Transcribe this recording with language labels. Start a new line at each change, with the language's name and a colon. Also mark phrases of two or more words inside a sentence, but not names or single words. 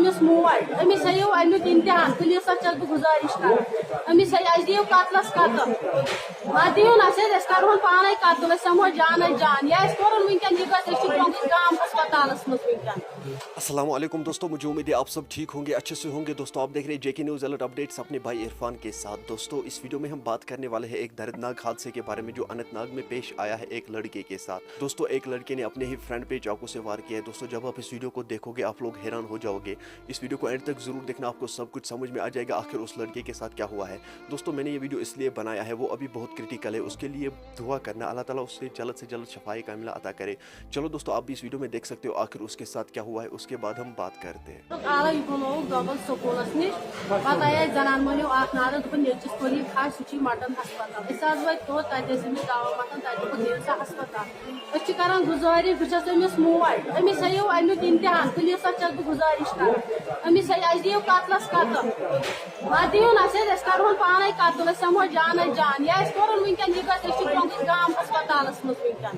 Kashmiri: موج أمس ہیو امیک امتحان پلیس چھس بہ گزارش کر أمس ہے اس دیو قتلس قتل نہ دیو نا أسۍ کرہون پانے قتل أسۍ سمو جانے جان یا أسۍ کرون ونکن یہ گژھِ أسۍ چھِ جۄنگس گام ہسپتالس منٛز ونکن.
Urdu: السلام علیکم دوستوں، مجھے امید ہے آپ سب ٹھیک ہوں گے، اچھے سے ہوں گے. دوستوں آپ دیکھ رہے ہیں جے کے نیوز الرٹ اپڈیٹس اپنے بھائی عرفان کے ساتھ. دوستوں اس ویڈیو میں ہم بات کرنے والے ہیں ایک دردناک حادثے کے بارے میں جو اننت ناگ میں پیش آیا ہے ایک لڑکے کے ساتھ. دوستوں ایک لڑکے نے اپنے ہی فرینڈ پہ چاقو سے وار کیا ہے. دوستوں جب آپ اس ویڈیو کو دیکھو گے آپ لوگ حیران ہو جاؤ گے. اس ویڈیو کو اینڈ تک ضرور دیکھنا، آپ کو سب کچھ سمجھ میں آ جائے گا آخر اس لڑکے کے ساتھ کیا ہوا ہے. دوستوں میں نے یہ ویڈیو اس لیے بنایا ہے، وہ ابھی بہت کرٹیکل ہے، اس کے لیے دعا کرنا، اللہ تعالیٰ اس سے جلد شفائے کاملہ عطا کرے. چلو دوستوں آپ بھی اس ویڈیو میں دیکھ سکتے ہو آخر اس کے ساتھ کیا ہوا ہے، اس کے بعد ہم بات کرتے ہیں.
Kashmiri: آئی دبل سکولس نش پتہ آئی زنان مہنیو اخ نار نیچس کولی کھاش سہ مٹن ہسپتال أسۍ وٲتۍ توٚت تتہِ ٲسۍ أمِس دوا متھان تتہِ دوٚپُکھ نِیو سا ہسپتال. أسۍ چھِ کران گُزٲرِش، بہٕ چھس أمِس موج أمِس ہیٚیو امیُک امتحان پُلیٖسس چھس بہٕ گُزٲرِش کران أمِس ہے اَسہِ دِیِو قتلس قتل نہ دِیِو نا أسۍ کرہون پانے قتل أسۍ سمو جانے جان یا أسۍ کرون ونکن یہ گژھِ أسۍ چھِ جۄنگس گام ہسپتالس منٛز ونکن.